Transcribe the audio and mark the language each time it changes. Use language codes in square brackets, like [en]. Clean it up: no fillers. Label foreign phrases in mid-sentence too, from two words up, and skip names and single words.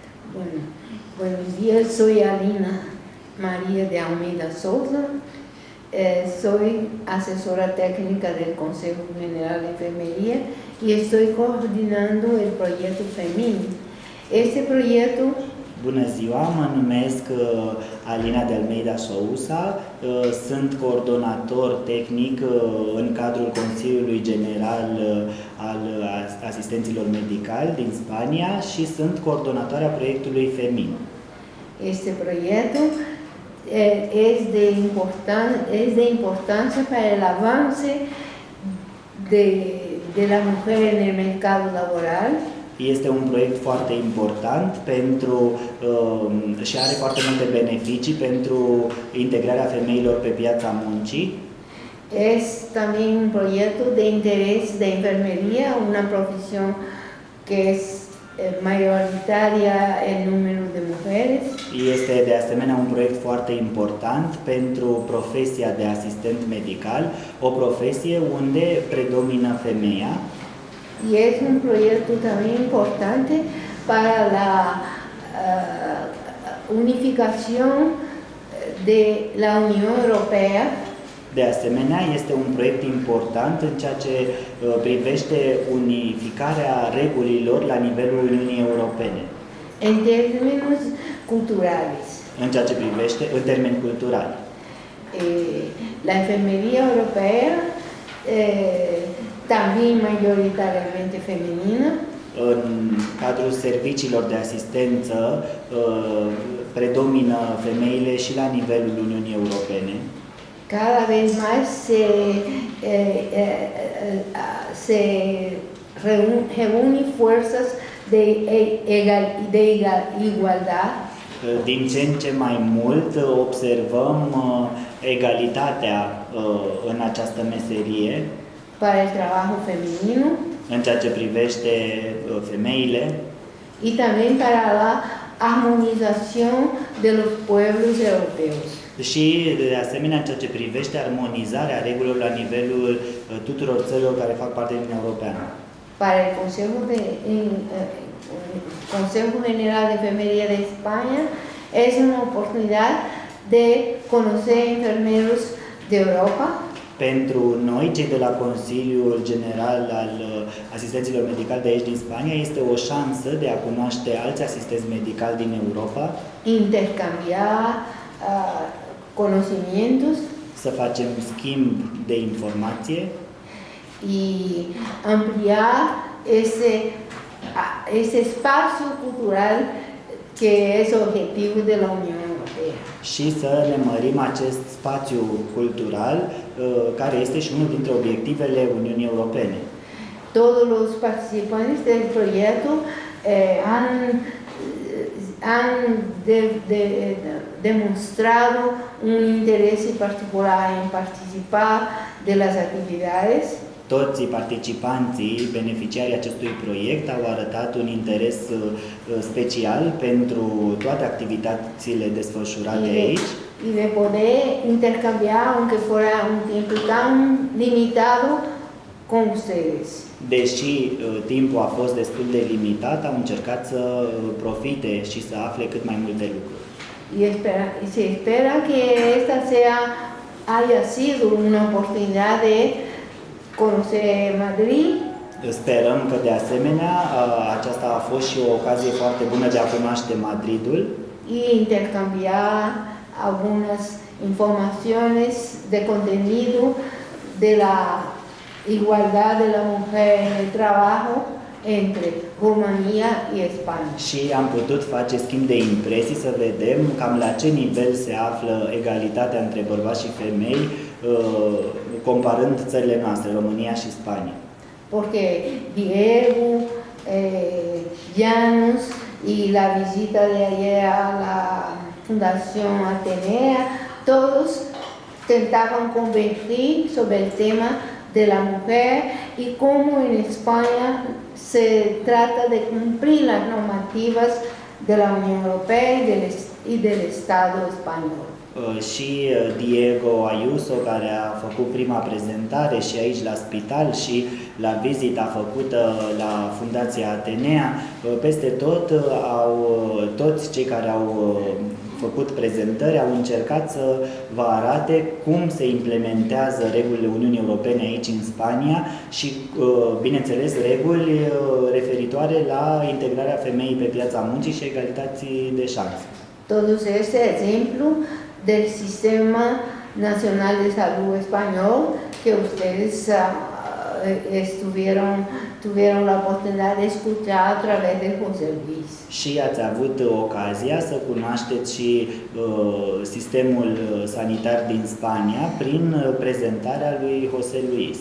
[es] Bueno, buenos días, soy Alina María de Almeida Souza, soy asesora técnica del Consejo General de Enfermería y estoy coordinando el proyecto FEMIN. Este proyecto... [ro] Bună ziua, mă numesc Alina de Almeida Sousa, sunt coordonator tehnic în cadrul Consiliului General al Asistenților Medicali din Spania și sunt coordonatoarea proiectului FEMIN. [es] Este proyecto es de importancia para el avance de la mujer en el mercado laboral. [ro] Este un proiect foarte important și are foarte multe beneficii pentru integrarea femeilor pe piața muncii. [es] Es también un proyecto de interés de enfermería, una profesión que es mayoritaria en número de mujeres. [ro] Este de asemenea un proiect foarte important pentru profesia de asistent medical, o profesie unde predomină femeia. [es] Y es un proyecto también importante para la unificación de la Unión Europea. [ro] De asemenea, este un proiect important în ceea ce privește unificarea regulilor la nivelul Uniunii Europene. [es] En términos culturales. [ro] În ceea ce privește în termeni culturali. [es] La enfermería europea también mayoritariamente femenina. [ro] În cadrul serviciilor de asistență predomină femeile și la nivelul Uniunii Europene. [es] Cada vez más se reúnen fuerzas de igualdad. [ro] Din ce în ce mai mult observăm egalitatea în această meserie. [es] Para el trabajo femenino. [ro] În ceea ce privește femeile. [es] Y también para la armonización de los pueblos europeos. [ro] Și, de asemenea, în ceea ce privește armonizarea regulilor la nivelul tuturor țărilor care fac parte din Uniunea Europeană. [es] Para el Consejo General de Enfermería de España es una oportunidad de conocer enfermeros de Europa. [ro] Pentru noi, cei de la Consiliul General al Asistenților Medicali de aici din Spania, este o șansă de a cunoaște alți asistenți medicali din Europa. [es] Intercambiar conocimientos. [ro] Să facem schimb de informație. [es] Y ampliar ese espacio cultural que es objetivo de la Unión Europea. [ro] Și să ne mărim acest spațiu cultural, care este și unul dintre obiectivele Uniunii Europene. [es] Todos los participantes del proyecto han demostrado un interés particular en participar de las actividades. [ro] Toți participanții, beneficiarii acestui proiect, au arătat un interes special pentru toate activitățile desfășurate aici. [es] Y de poder intercambiar, aunque fuera un tiempo tan limitado, con ustedes. [ro] Deși timpul a fost destul de limitat, au încercat să profite și să afle cât mai multe lucruri. [es] Y se espera que esta haya sido una oportunidad de conocer Madrid. [ro] Sperăm că de asemenea aceasta a fost și o ocazie foarte bună de a cunoaște Madridul. [es] Y intercambiar algunas informaciones de contenido de la igualdad de la mujer en el trabajo entre Romania y España. [ro] Și am putut face schimb de impresii să vedem cam la ce nivel se află egalitatea între bărbați și femei comparând țările noastre, România și Spania. [es] Porque Diego, Janus y la visita de ayer a la Fundación Atenea, todos tentaban convertir sobre el tema de la mujer y cómo en España se trata de cumplir las normativas de la Unión Europea y del Estado español. [ro] Și Diego Ayuso, care a făcut prima prezentare și aici la spital, și la vizita făcută la Fundația Atenea, peste tot toți cei care au făcut prezentări au încercat să vă arate cum se implementează regulile Uniunii Europene aici în Spania și, bineînțeles, reguli referitoare la integrarea femeii pe piața muncii și egalității de șanse. [es] Todos este ejemplo del Sistema Nacional de Salud Español que ustedes tuvieron la oportunidad de escuchar a través de José Luis. [ro] Și ați avut ocazia să cunoașteți și sistemul sanitar din Spania prin prezentarea lui José Luis.